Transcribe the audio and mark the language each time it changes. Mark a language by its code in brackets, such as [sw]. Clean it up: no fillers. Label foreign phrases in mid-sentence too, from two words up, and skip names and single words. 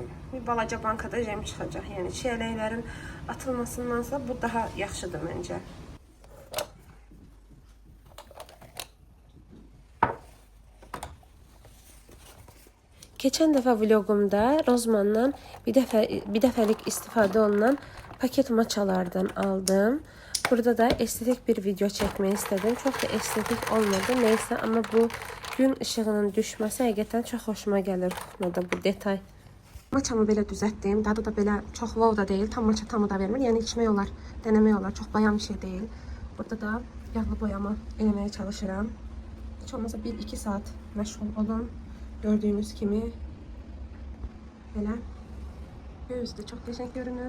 [az] Bir balaca bankada jem çıxacaq. Yəni çiyələklərin atılmasındansa bu daha yaxşıdır məncə. Keçən dəfə vlogumda Rozmandan bir dəfəlik istifadə olunan paket maçalardan aldım. [tr] Burada da estetik bir video çekmeyi istedim. Çok da estetik olmadı. Neyse ama bu gün ışığının [az] düşməsi həqiqətən çox xoşuma gəlir kuxnada bu detay. Maçamı belə düzəltdim. Dadı da belə çox wow da deyil. Tam maça tamı da vermir. Yəni içmək olar, denemək olar. Çox bayan bir şey deyil. Burada da yağlı boyama eləməyə çalışıram. Heç olmasa 1-2 saat məşğul olun. Gördüğünüz kimi belə göz də çox qəşəng görünür.